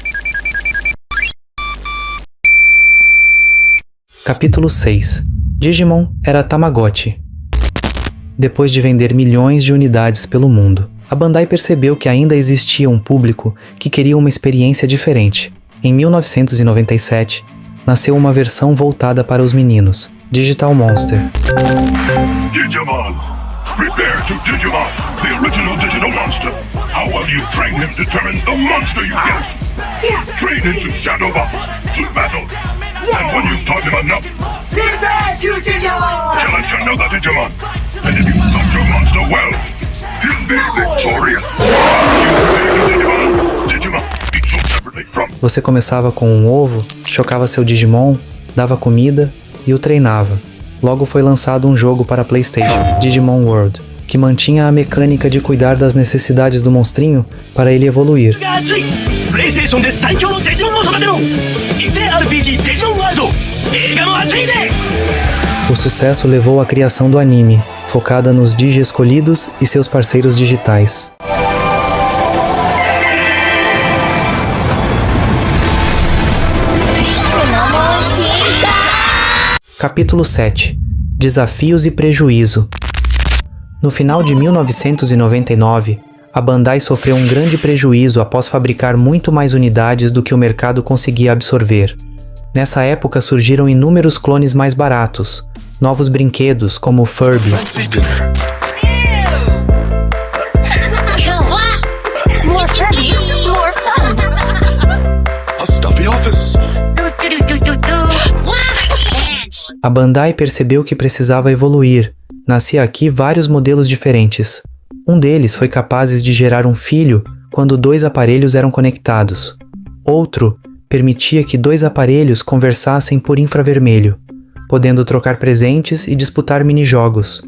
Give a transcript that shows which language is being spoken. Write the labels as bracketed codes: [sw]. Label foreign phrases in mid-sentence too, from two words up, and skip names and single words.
[pt] Capítulo 6. Digimon era Tamagotchi. Depois de vender milhões de unidades pelo mundo, a Bandai percebeu que ainda existia um público que queria uma experiência diferente. Em 1997, nasceu uma versão voltada para os meninos, Digital Monster. Digimon! [en] Prepare to Digimon, the original digital monster. How well you train him determines the monster you get. Train him to shadow box, to battle. And when you've taught him enough, Prepare to Digimon! challenge another Digimon. And if you taught your monster well, he'll be victorious. Digimon, each sold separately from [pt] Você começava com um ovo, chocava seu Digimon, dava comida e o treinava. Logo foi lançado um jogo para PlayStation, Digimon World, que mantinha a mecânica de cuidar das necessidades do monstrinho para ele evoluir. [ja] プレイステーションで最強のデジモンを育てろ育成 RPG デジモンワールド映画も熱いぜ [pt] O sucesso levou à criação do anime, focada nos Digi escolhidos e seus parceiros digitais. Capítulo 7. Desafios e prejuízo. No final de 1999, a Bandai sofreu um grande prejuízo após fabricar muito mais unidades do que o mercado conseguia absorver. Nessa época surgiram inúmeros clones mais baratos, novos brinquedos como o Furby, [en] More Furbies, more fun! a stuffy office. [pt] A Bandai percebeu que precisava evoluir. Nascia aqui vários modelos diferentes. Um deles foi capaz de gerar um filho quando dois aparelhos eram conectados. Outro permitia que dois aparelhos conversassem por infravermelho, podendo trocar presentes e disputar minijogos.